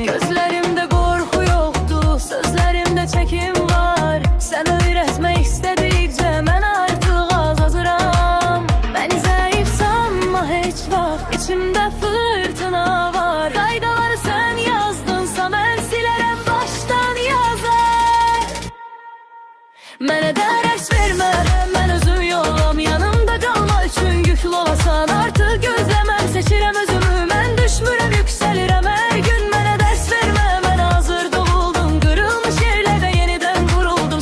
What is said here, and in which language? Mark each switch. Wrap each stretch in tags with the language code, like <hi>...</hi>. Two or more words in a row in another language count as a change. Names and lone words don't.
<tr>Gözlerimde korku yoktu, sözlerimde çekim var. Sen öğretmek istedikçe ben artık hazıram. Beni zayıf sanma</tr> <az>hiç vaxt,</az> <tr>içimde fırtına var. Qaydaları sen yazdınsa ben silerəm baştan yazar.</tr> <az>Mənə dərs vermə, mən özüm yolum, yanımda qalma üçün yüklü olasan. Artıq gözləməm, seçirəm özümü, mən düşmürəm, yüksəlirəm hər gün. Mənə dərs vermə, mən hazır doğuldum, qırılmış yerlərdə yenidən vuruldum.</az>